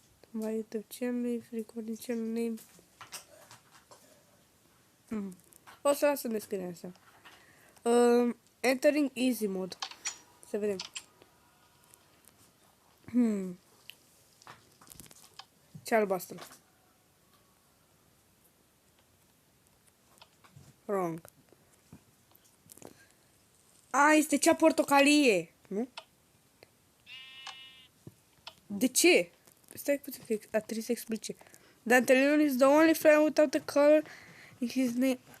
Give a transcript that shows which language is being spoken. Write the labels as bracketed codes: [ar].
[en] My YouTube channel, recording channel name. [ro] O să las în descriere asta. [en] Entering easy mode. [ro] Să vedem. Ce albastru? [en] Wrong. [ro] Este cea portocalie, nu? De ce? Stai puțin că trebuie să explice. [en] Dantelion is the only friend without a color in his name.